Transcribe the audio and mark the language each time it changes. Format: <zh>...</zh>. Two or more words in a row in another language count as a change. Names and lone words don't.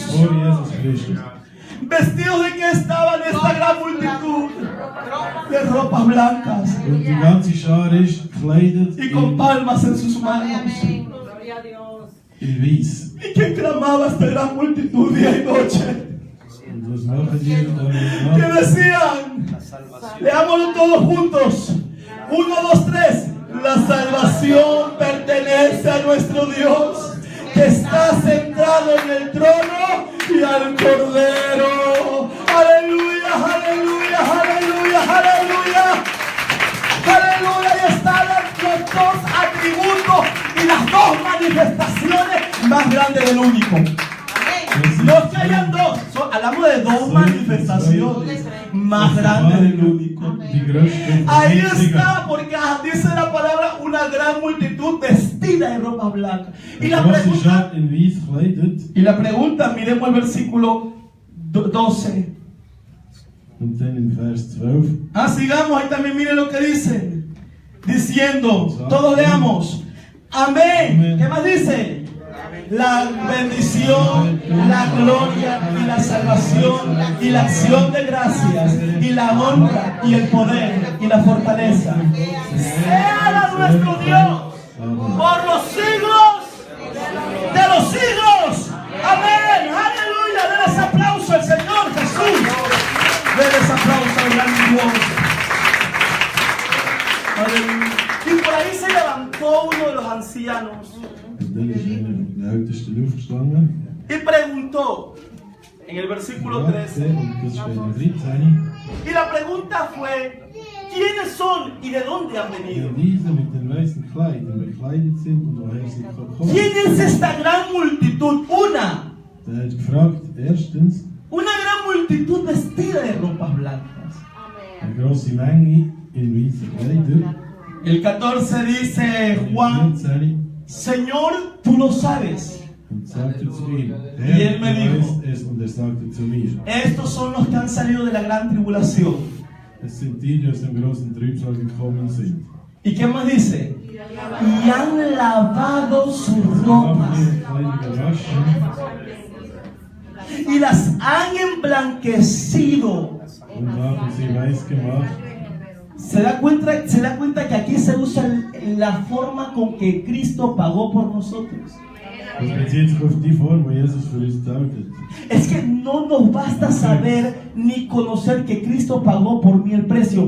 <es>¿Vestidos de qué estaban esta gran multitud? De ropas blancas y con palmas en sus manos.</es> <de>in Wies.</de> <es>y que clamaba esta gran multitud día y noche.</es> <de>Und was machen die</de> <es>Que</es> <de>alle?</de> <es>decían, leámoslo todos juntos. 1, 2, 3. La salvación pertenece a nuestro Dios, que está sentado en el trono y al Cordero. Aleluya, aleluya, aleluya, aleluya. Aleluya, y están los dos atributos y las dos manifestaciones más grandes del único. No es que hayan dos, hablamos de dos manifestaciones más grandes del único.</es> <de>Die größte</de> <es>Ahí</es> <de>Vereinziger.</de> <es>está, porque dice la palabra una gran multitud vestida de ropa blanca. Y la</es> <de>Große</de> <es>pregunta,</es> <de>Schar in Wies gekleidet.</de> <es>miremos el versículo 12.</es> <de>Und dann in Vers 12.</de> <es>Sigamos, ahí también miren lo que dice. Diciendo, todos leamos, amén. ¿Qué más dice? La bendición, la gloria y la salvación y la acción de gracias y la honra y el poder y la fortaleza sea a nuestro Dios por los siglos de los siglos. Amén. Aleluya. Denles aplauso al Señor Jesús. Denles aplauso al gran Dios. Aleluya. Y por ahí se levantó uno de los ancianos</es> <de>Und dann ist einer der Ältesten aufgestanden.</de> <es>y preguntó en el versículo 13.</es> <de>Und das steht in 13.</de> <es>Y la pregunta fue, ¿quiénes son y de dónde han venido?</es> <de>Diese mit den weißen Kleidern bekleidet sind und woher sie kommen.</de> <es>¿Quién es esta gran multitud?</es> <de>Der hat gefragt, erstens,</de> <es>Una gran multitud vestida de ropas blancas.</es> <de>eine grosse Menge in weißen Kleidern.</de> <es>El 14 dice Juan, 14. Señor, tú lo sabes.</es> <de>Und sagte zu ihm,</de> <es>Y él me</es> <de>du</de> <es>dijo,</es> <de>weißt es, und er sagte zu mir,</de> <es>estos son los que han salido de la gran tribulación.</es> <de>es sind die, die aus dem großen Trübsal gekommen sind.</de> <es>¿Y qué más dice? Y han lavado sus</es> <de>Sie haben</de> <es>ropas</es> <de>ihre Kleider gewaschen</de> <es>y las han emblanquecido.</es> <de>und haben sie weiß gemacht.</de> <es>¿Se da cuenta que aquí se usa la forma con que Cristo pagó por nosotros?</es> <de>Das bezieht sich auf die Form, wo Jesus für uns gezahlt hat.</de> <es>Es que no nos basta saber ni conocer que Cristo pagó por mí el precio.</es>